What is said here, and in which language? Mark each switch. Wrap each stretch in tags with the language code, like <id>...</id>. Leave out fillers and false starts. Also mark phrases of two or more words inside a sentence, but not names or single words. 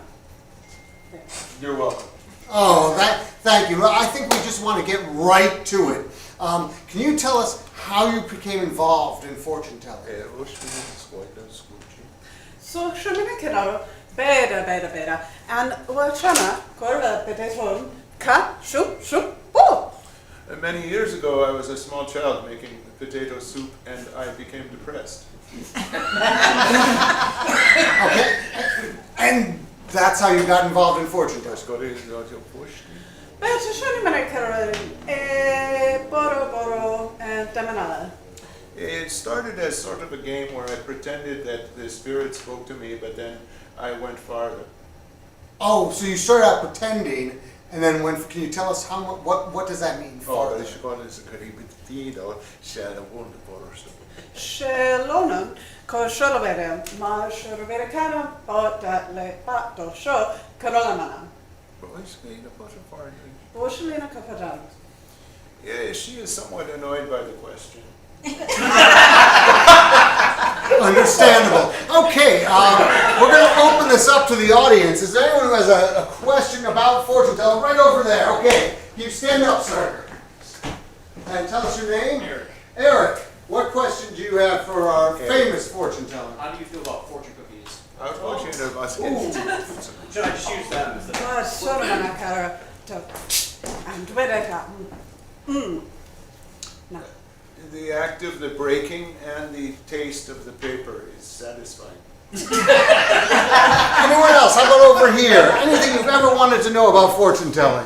<en>You're welcome. Oh, thank you. I think we just want to get right to it. Can you tell us how you became involved in fortune telling? Så shumina kiraro beda and wachana korva beteton ka shu bo. Many years ago, I was a small child making potato soup, and I became depressed. Okay, and that's how you got involved in fortune telling. Beta shumina kiraro boro and damanala. It started as sort of a game where I pretended that the spirit spoke to me, but then I went farther. Oh, so you started out pretending, and then can you tell us what does that mean? Farther? Shelonan ko sholovere ma sholovere kana bota le pato sho karolamana. Boshelina kapadan. Yeah, she is somewhat annoyed by the question. Understandable. Okay, we're going to open this up to the audience. Is there anyone who has a question about fortune telling? Right over there. Okay, you stand up, sir. And tell us your name. Eric. Eric, what question do you have for our famous fortune teller? How do you feel about fortune cookies? I was watching the basket. Should I just use them instead of... Ma sholovana kara to and dwedeka. No. The act of the breaking and the taste of the paper is satisfying. Anyone else? How about over here? Anything you've ever wanted to know about fortune telling?</en>